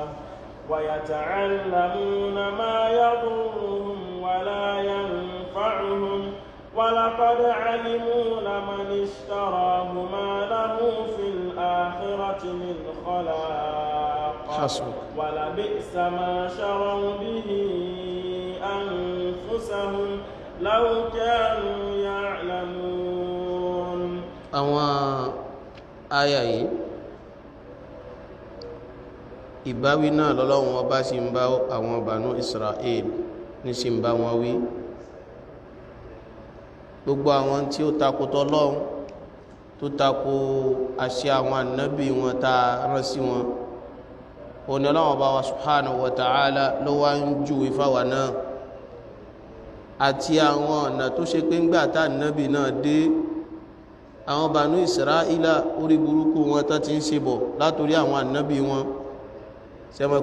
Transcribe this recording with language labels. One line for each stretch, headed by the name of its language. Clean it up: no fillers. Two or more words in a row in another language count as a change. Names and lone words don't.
Arabic: ويتعلمون ما يضرهم ولا ينفعهم ولقد علموا لمن اشتراه ما له في الآخرة من خلاق ولبئس ما شروا به أنفسهم لو كانوا يعلمون
Yoruba: àwọn àyà yìí ìbáwí náà lọ́lọ́run ọba sì ń bá àwọn Banu Israel ní sì ń bá wọn wí gbogbo àwọn tí ó takò t'Ọlọ́run tó takò àṣẹ àwọn ànábì wọn tá rán sí wọn òní Ọlọ́run ọba wa
Arabic: سبحانه وتعالى
Yoruba: ló wá ń júwe fáwa náà àti àwọn ọ̀nà tó ṣe pé ńgbà tá ànábì náà dé àwọn Banu Israila orí burúkú wọn tó ti ń ṣe bọ̀ látorí àwọn ànábì wọn ṣẹ̀mọ̀